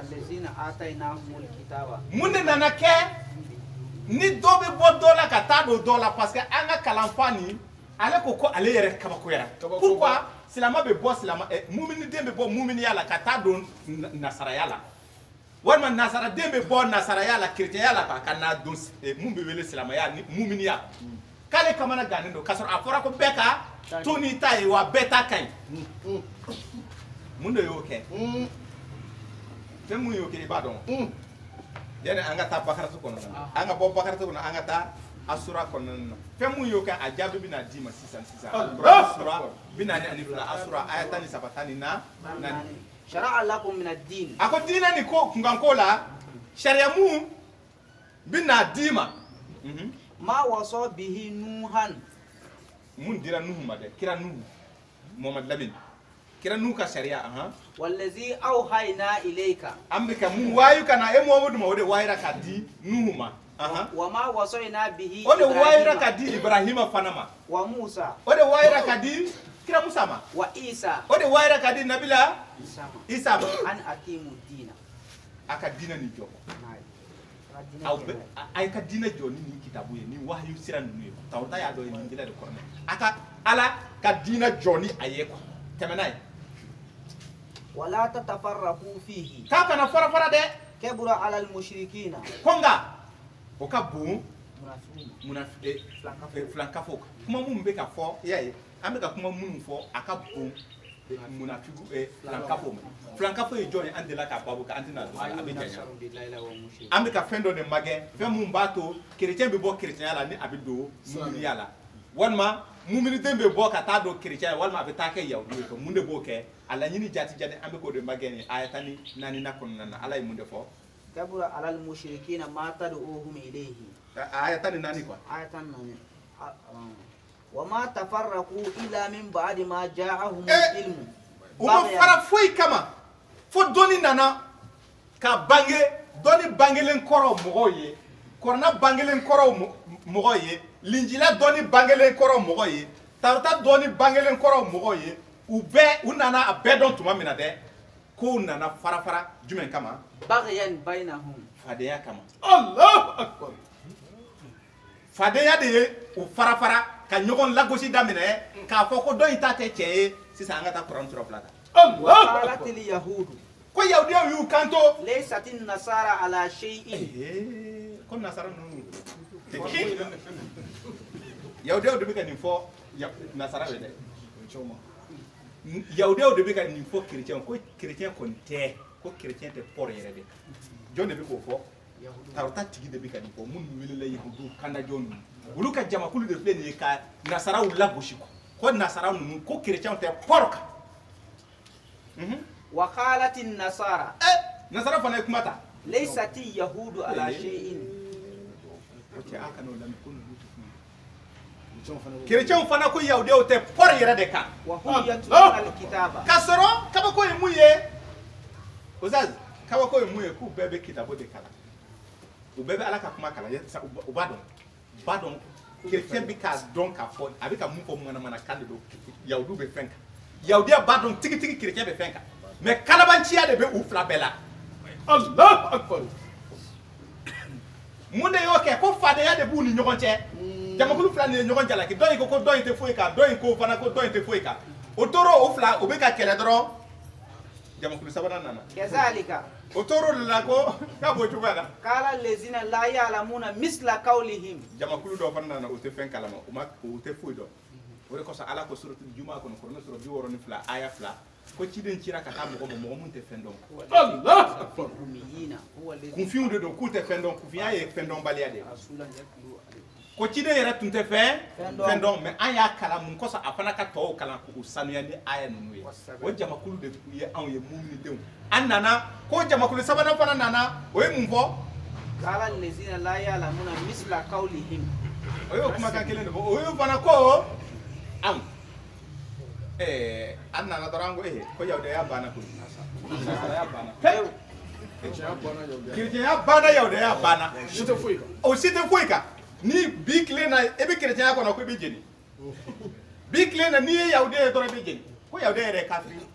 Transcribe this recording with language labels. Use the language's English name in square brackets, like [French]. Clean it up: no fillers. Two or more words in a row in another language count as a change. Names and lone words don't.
[Bambara] mun de nana kɛ ni dɔ bɛ bɔ dɔ la ka taa don dɔ la [French] parce que [Bambara] an ka kalanfa nin ale ko ale yɛrɛ kabakoyara pourquoi silamɛ bɛ bɔ muminiden bɛ bɔ muminiya la ka taa don nasaraya la walima nasaraden bɛ bɔ nasaraya la chrétienya la ka na don mun bɛ wele silamɛya ni muminiya k'ale kamana gannen don k'a sɔrɔ a fɔra ko bɛɛ ka to n'i ta ye wa bɛɛ ta ka ɲi mun de y'o kɛ fɛn mun y'o kɛ i b'a dɔn yani an ka taa bakaratu kɔnɔna na an ka bɔ bakaratu kɔnɔ an ka taa asura kɔnɔna na fɛn mun y'o kɛ a jaabi bɛna d'i ma sisan asura 42 asura aya 13 ni 4 [Arabic] شرع لكم من الدين [Bambara] a ko diinɛ ni ko kunkanko la sariya mun bɛna d'i ma [Arabic] ما وصى به نوحا [Bambara] mun dira nuhu ma dɛ kira nuhu muhammad lamin kira nuhu ka sariya [Arabic] والذي أوحينا إليك [Bambara] an bɛ ka mun wayu kana e muhammadu ma o de wayira ka di nuhu ma [Arabic] وما وصينا به [Bambara] o de wayira ka di ibrahima fana ma [Arabic] وموسى [Bambara] o de wayira ka di kira musa ma [Arabic] وعيسى [Bambara] o de wayira ka di nabila isa ma [Arabic] أن أقيموا الدين [Bambara] a ka diinɛ ni jɔ aw bɛ a ka diinɛ jɔ ni nin kitabu ye ni wahayu sira ninnu ye tawrata y'a dɔn ye nin jira de kɔrɔ a ka ala ka diinɛ jɔ ni a ye tɛmɛ n'a ye [Arabic] ولا تتفرقوا فيه [Bambara] k'a kana fara-fara dɛ [Arabic] كبر على المشركين [Bambara] ko nka o ka bon filankafo kuma minnu bɛ ka fɔ i y'a ye an bɛ ka kuma minnu fɔ a ka bon munafigu filankafo ma filankafo ye jɔn ye an delila k'a babu kan an tɛna don a bɛ janya an bɛ ka fɛn dɔ de magɛn fɛn mun b'a to kerecɛn bɛ bɔ kerecɛnya la ni a bɛ don muminiya la walima muminiden bɛ bɔ ka taa don kerecɛnya walima a bɛ taa kɛ yahudu ye mun de b'o kɛ a laɲini jati jati an bɛ k'o de magɛn ni aya 14 kɔnɔna na ala ye mun de fɔ [Arabic] كبر على المشركين ما تدعوهم إليه [Bambara] aya 14 quoi [Arabic] آية وما تفرقوا إلا من بعد ما جاءهم العلم [Bambara] uma fara foyi kama fo dɔni nana ka bange dɔni bangelen kɔrɔ mɔgɔw ye kɔrɔna bangelen kɔrɔ mɔgɔw ye linjila dɔni bangelen kɔrɔ mɔgɔw ye tarata dɔni bangelen kɔrɔ mɔgɔw ye u nana a bɛɛ dɔn tuma min na dɛ ko nana fara jumɛn kama [Arabic] بغيا بينهم [Bambara] fadenya kama [Arabic] الله أكبر. [Bambara] fadenya de ye u fara ka ɲɔgɔn lagosi daminɛ k'a fɔ ko dɔ in ta tɛ cɛ ye sisan an ka taa kuran sura 2 kan [Arabic] وقالت اليهود [Bambara] ko yahudiyaw y'u kanto [Arabic] ليست النصارى على شيء [Bambara] ko nasara ninnu yahudiyaw de bɛ ka nin fɔ nasara ye dɛ yahudiyaw de bɛ ka nin fɔ kerecɛnw ko kerecɛn kɔni tɛ ko kerecɛn tɛ pɔr yɛrɛ de jɔn de bɛ k'o fɔ tarota tigi de bɛ ka nin fɔ minnu welela yahudiw kandajɔn ninnu olu ka jamakulu de filɛ nin ye ka nasaraw lagosi ko nasara ninnu ko kerecɛnw tɛ pɔr kan [Arabic] وقالت النصارى [Bambara] nasara fana ye kuma ta [Arabic] ليست اليهود على شيء [Bambara] kerecɛnw fana ko yahudiyaw tɛ pɔr yɛrɛ de kan [Arabic] وهم يتلون الكتاب [Bambara] k'a sɔrɔ kabako ye mun ye Ozaz kabako ye mun ye k'u bɛɛ bɛ kitabo de kalan u bɛɛ bɛ ala ka kuma kalan u b'a dɔn kerecɛn bɛ k'a dɔn k'a fɔ a bɛ ka mun fɔ manamana kan de don yahudiw bɛ fɛn kan yahudiya b'a dɔn tigitigi kerecɛn bɛ fɛn kan mais kalabanciya de bɛ u fila bɛɛ la [Arabic] الله أكبر. [Bambara] mun de y'o kɛ ko fadenya de b'u ni ɲɔgɔn cɛ jamakulu fila ni ye ɲɔgɔn jalaki dɔ in ko dɔ in tɛ foyi kan dɔ in ko fana ko dɔ in tɛ foyi kan o tora o fila o bɛ ka kɛlɛ dɔrɔn jamakulu sabanan nana [Arabic] كذلك [Bambara] o tora o de la ko k'a b'o cogoya la [Arabic] قال الذين لا يعلمون مثل قولهم [Bambara] jamakulu dɔ fana nana o tɛ fɛn kalama o tɛ foyi dɔn o de kosɔn ala ko suratul juma kɔnɔ kuranɛ sura 62 aya 2 ko ciden cira ka taa mɔgɔ ma mɔgɔ mun tɛ fɛn dɔn [Arabic] الله أكبر. أميين هو الذي [Bambara] kunfinw de don k'u tɛ fɛn dɔn kunfinya ye fɛn dɔnbaliya de ye [Arabic] رسولا يتلو عليهم [Bambara] ko ciden yɛrɛ tun tɛ fɛn dɔn mais an y'a kalan mun kosɔn a fana ka tɔw kalan k'u sanuya ni aya ninnu ye o jamakulu de ye anw ye muminidenw an nana ko jamakulu sabanan fana nana o ye mun fɔ [Arabic] قال الذين لا يعلمون مثل قولهم [Bambara] o y'o kumakan kelen de fɔ o y'o fana ko anw an nana dɔrɔn an ko yahudiya banna koyi nasaraya banna kerecɛnya banna yahudiya banna Si tɛ foyi kan. o si tɛ foyi kan ni bi tile na e bɛ kerecɛnya kɔnɔ ko i bɛ jeni bi tile na n'i ye yahudiya ye dɔrɔn i bɛ jeni ko yahudiya yɛrɛ ye kafiri ye